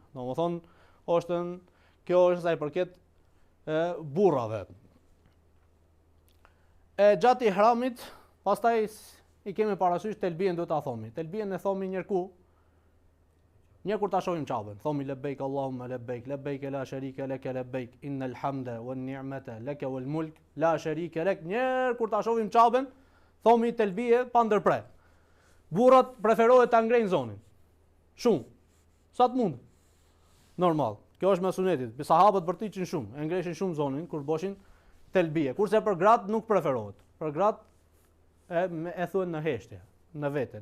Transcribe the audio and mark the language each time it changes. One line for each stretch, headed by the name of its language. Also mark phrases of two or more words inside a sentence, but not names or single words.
Albanian: Domethënë, kjo është sa i përket burrave. E gjatë ihramit, pastaj i kemi parasysh telbien duhet ta thomi. Telbien e thomi një kur ta shohim Ka'ben, thomi
Arabic: لبيك اللهم لبيك، لبيك لا شريك لك، لبيك إن الحمد والنعمة لك والملك لا شريك لك.
Albanian: Një kur ta shohim Ka'ben, thomi telbie pa ndërprer. Burrat preferohet ta ngrejnë zonin. Shumë. Sa të mund. Normal. Kjo është me sunetit. Sahabët bërtiqin shumë, e ngreshin shumë zonin kur boshin telbie. Kurse për gratë nuk preferohet. Për gratë e thuhen në heshtje, në vete.